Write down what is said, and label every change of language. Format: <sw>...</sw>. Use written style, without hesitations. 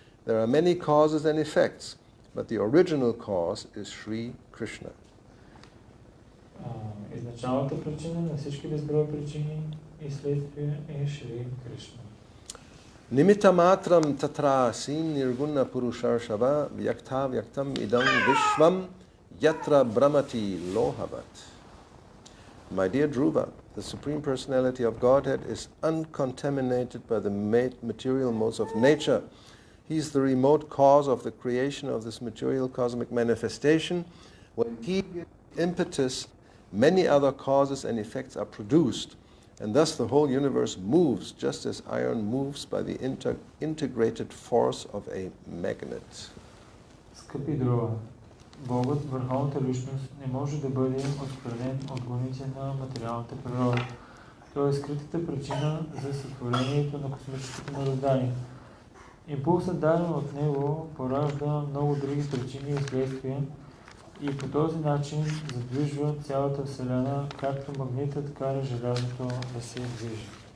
<en>There are many causes and effects, but the original cause is Sri Krishna.</en> <bg>Изначалната причина на всички безброй причини и следствия е Шри Кришна.</bg> <sa>Nimitta matram tatra sin nirguna purusharshava vyakta vyaktam idam vishvam yatra brahmati lohavat.</sa> <en>My dear Dhruva, the Supreme Personality of Godhead is uncontaminated by the material modes of nature. He is the remote cause of the creation of this material cosmic manifestation. When he gives impetus, many other causes and effects are produced, and thus the whole universe moves just as iron moves by the integrated force of a magnet.</en> <bg>Скъпи Друва, Богът, върховната личност, не може да бъде отхвърлен от гоните на материалната природа. Той е скритата причина за сътворението на космическото мироздание. Импулсът, даден от него, поражда много други причини и следствия и по този начин задвижва цялата Вселена, както магнитът кара желязото да се движи.</bg>